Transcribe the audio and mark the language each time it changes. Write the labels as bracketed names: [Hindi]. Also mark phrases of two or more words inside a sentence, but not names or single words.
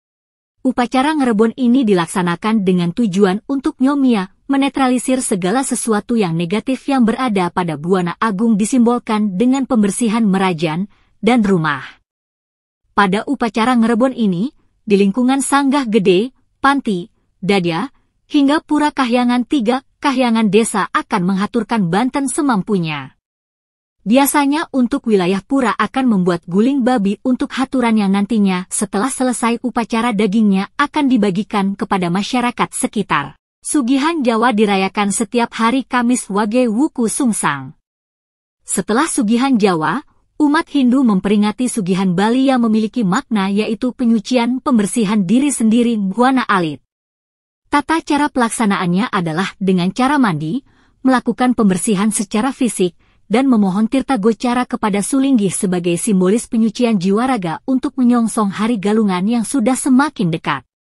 [Indonesian] Upacara ngerebon ini dilaksanakan dengan tujuan untuk nyomia, menetralisir segala sesuatu yang negatif yang berada pada Buana Agung disimbolkan dengan pembersihan merajan dan rumah. Pada upacara ngerebon ini, di lingkungan Sanggah Gede, Panti, Dadya, hingga Pura Kahyangan 3, Kahyangan Desa akan menghaturkan banten semampunya. Biasanya untuk wilayah pura akan membuat guling babi untuk haturan yang nantinya setelah selesai upacara dagingnya akan dibagikan kepada masyarakat sekitar. Sugihan Jawa dirayakan setiap hari Kamis Wage Wuku Sungsang. Setelah Sugihan Jawa, umat Hindu memperingati Sugihan Bali yang memiliki makna yaitu penyucian pembersihan diri sendiri Buana Alit. Tata cara pelaksanaannya adalah dengan cara mandi, melakukan pembersihan secara fisik, dan memohon tirta gocara kepada Sulinggi sebagai simbolis penyucian jiwa raga untuk menyongsong hari Galungan yang sudah semakin dekat.